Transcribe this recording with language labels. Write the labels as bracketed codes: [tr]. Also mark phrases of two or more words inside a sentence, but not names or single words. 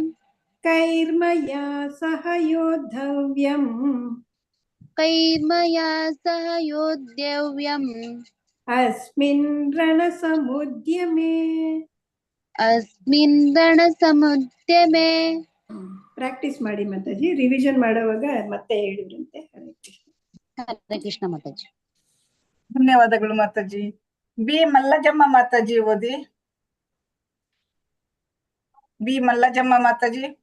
[sa] कैर्मया सह योद्धव्यम् कैर्मया सह योद्धव्यम् अस्मिन् रणसमुद्यमे। अस्मिन् रणसमुद्यमे। [kn] ಪ್ರಾಕ್ಟೀಸ್ ಮಾಡಿ ಮಾತಾಜಿ, ರಿವಿಷನ್ ಮಾಡುವಾಗ ಮತ್ತೆ ಹೇಳಿದ್ರಂತೆ. [sa] ಹರೇ ಕೃಷ್ಣ. ಹರೇ ಕೃಷ್ಣ ಮಾತಾಜಿ. [kn] ಧನ್ಯವಾದಗಳು ಮಾತಾಜಿ. ಬಿ ಮಲ್ಲಜಮ್ಮ ಮಾತಾಜಿ ಓದಿ. ಬಿ ಮಲ್ಲಜಮ್ಮ ಮಾತಾಜಿ.